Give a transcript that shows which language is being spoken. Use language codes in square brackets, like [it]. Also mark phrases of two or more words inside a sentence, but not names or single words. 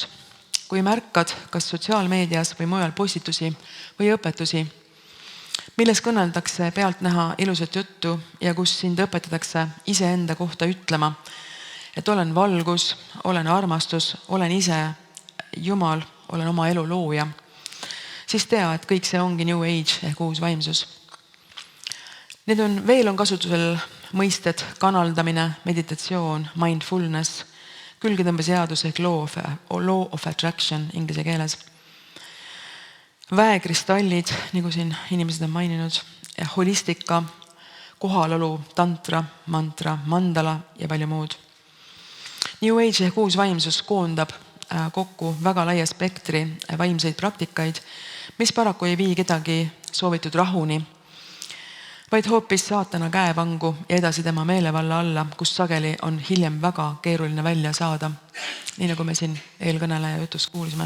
[et] Kui märkad kas sotsiaalmeedias või mujal postitusi või õpetusi, milles kõneldakse pealt näha ilusat juttu ja kus sind õpetatakse iseenda kohta ütlema, et olen valgus, olen armastus, olen ise Jumal, olen oma elu looja, siis tea, et kõik see ongi [en] New Age [et] ehk uus vaimsus. Veel on kasutusel mõisted kanaldamine, meditatsioon, mindfulness, külgetõmbeseadus ehk [en] law of attraction [et] inglise keeles. Väekristallid, nagu siin inimesed on maininud, holistika, kohalolu, tantra, mantra, mandala ja palju muud. [en] New Age [et] ehk uus vaimsus koondab kokku väga laia spektri vaimseid praktikaid, mis paraku ei vii kedagi soovitud rahuni, vaid hoopis saatana käevangu ja edasi tema meelevalla alla, kus sageli on hiljem väga keeruline välja saada, nii nagu me siin eelkõneleja jutust kuulsime.